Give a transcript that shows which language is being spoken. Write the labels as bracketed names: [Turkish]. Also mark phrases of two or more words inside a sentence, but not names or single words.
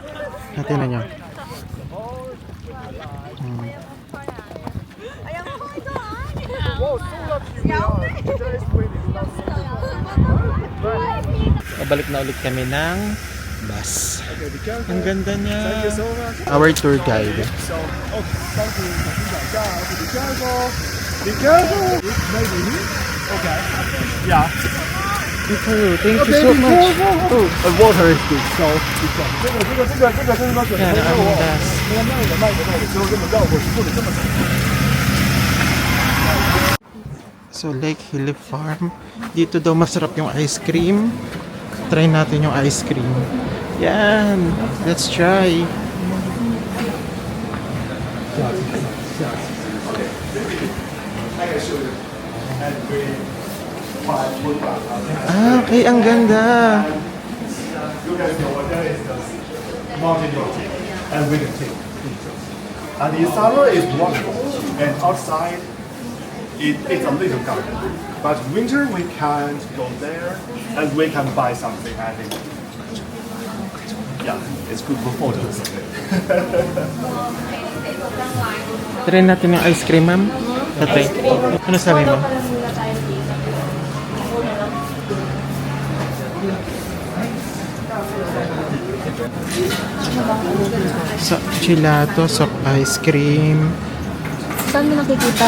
[Filipino] Natin na nyo. Babalik na ulit kami ng bus. Ang ganda niya. [English] Our tour guide. So, okay, thank you. Okay, be careful. Be careful. Maybe me. Okay. Yeah. Thank you so much. Oh, and water is good. So, be careful. [Chinese] 这个 [Filipino] Yan ang bus. [Chinese] 慢一点，之后这么绕过去，不能这么走。 [English] So, Lake Hilly Farm. [Filipino] Dito daw masarap yung [English] ice cream. [Filipino] Try natin yung [English] ice cream. [Filipino] Yan. [English] Let's try. [Filipino] Okay. Ang ganda. [English] Mountain road and winter tea. And in summer it's wonderful. And outside it's a little garden. But winter we can't go there and we can buy something and yeah, it's good for photos. [Filipino] Try natin yung [English] ice cream, [Filipino] ma'am. Tatay. Ano sabi mo? [English] So, gelato, soft ice cream. [Filipino] Saan mo nakikita?